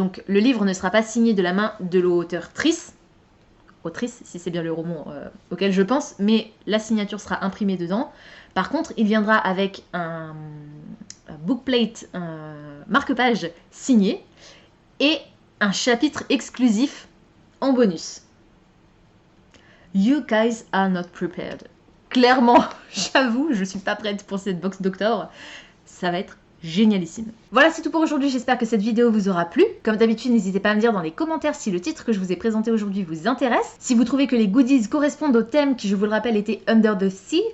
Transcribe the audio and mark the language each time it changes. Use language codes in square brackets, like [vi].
[fr] Donc le livre ne sera pas signé de la main de l'autrice, si c'est bien le roman auquel je pense, mais la signature sera imprimée dedans. Par contre, il viendra avec un bookplate, un marque-page signé et un chapitre exclusif en bonus. [en] You guys are not prepared. [fr] Clairement, j'avoue, je suis pas prête pour cette box d'octobre. Ça va être génialissime. Voilà, c'est tout pour aujourd'hui. J'espère que cette vidéo vous aura plu. Comme d'habitude, n'hésitez pas à me dire dans les commentaires si le titre que je vous ai présenté aujourd'hui vous intéresse. Si vous trouvez que les goodies correspondent au thème qui, je vous le rappelle, était Under the Sea.